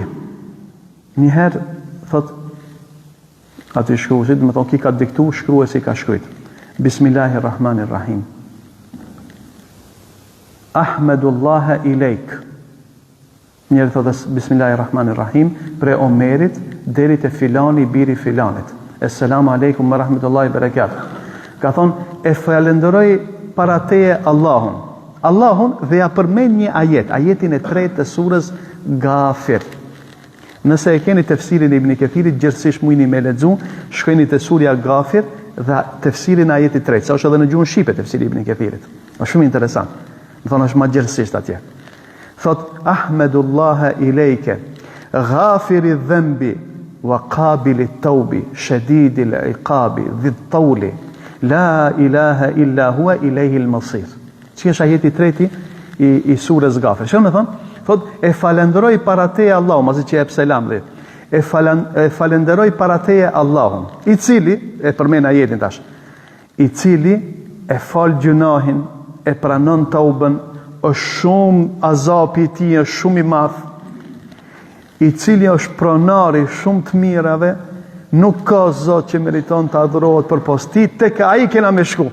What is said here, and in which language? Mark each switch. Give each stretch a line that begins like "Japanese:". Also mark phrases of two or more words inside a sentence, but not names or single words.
Albanian: Njëherë thot aty shkruesit, më thonë ki ka diktu, shkruesi ka shkruajt.
Arabic: بسم الله الرحمن الرحيم. أحمد الله إليك.
Albanian: Njerë thotë Bismillahirrahmanirrahim, pre Omerit deri te filani biri filanit.
Arabic: السلام عليكم ورحمة الله وبركاته.
Albanian: Ka thonë, e falenderoj para teje Allahun dhe ja përmend një ajetin e 3 të surës Ghafir. Nëse e keni tefsirin e Ibn Kathirit, gjithsesi mujini me lexu, shkojeni te surja Ghafir dhe tefsirin e ajetit 3, sa është edhe në gjuhën shqipe tefsiri i Ibn Kathirit. Është shumë interesant. Do thonë është më gjithsesi atje.
Arabic: Thot أحمد الله إليك غافر الذنب وقابل التوب شديد العقاب ذي الطول لا إله إلا هو إليه المصير.
Albanian: Që është ajeti 3 i surës Ghafir. Çfarë më thon? Thot e falenderoj para teje Allahu, masi që jep selam dhe. E falenderoj para teje Allahun, i cili e përmend ajetin tash. I cili e fal gjunahin, e pranon taubën, është shumë azapi i tij është shumë i madh, i cili është pronari shumë të mirave, nuk ka Zot që meriton të adhurohet përpos tij, tek ai kena me shku.